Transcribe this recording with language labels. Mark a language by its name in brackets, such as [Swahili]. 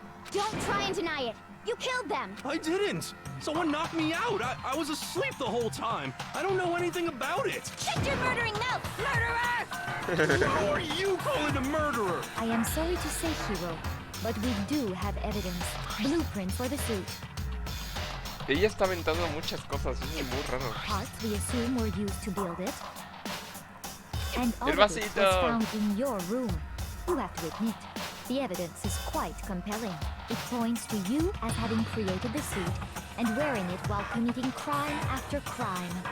[English] Don't try and deny it. You killed them. I didn't. Someone knocked me out. I was asleep the whole time. I don't know anything about it. Shut your murdering mouth, murderer! Who are you calling a murderer? I am sorry to say, Hero, but we do have evidence. Blueprint for the suit. [Spanish] Ella está aventando muchas cosas, eso es muy raro. [English] Parts we assume were used to build it. And all [Spanish] El [English] of it was [Spanish] vasito. [English] found in your room. You have to admit, the evidence is quite compelling. It points to you as having created the suit and wearing it while committing crime after crime.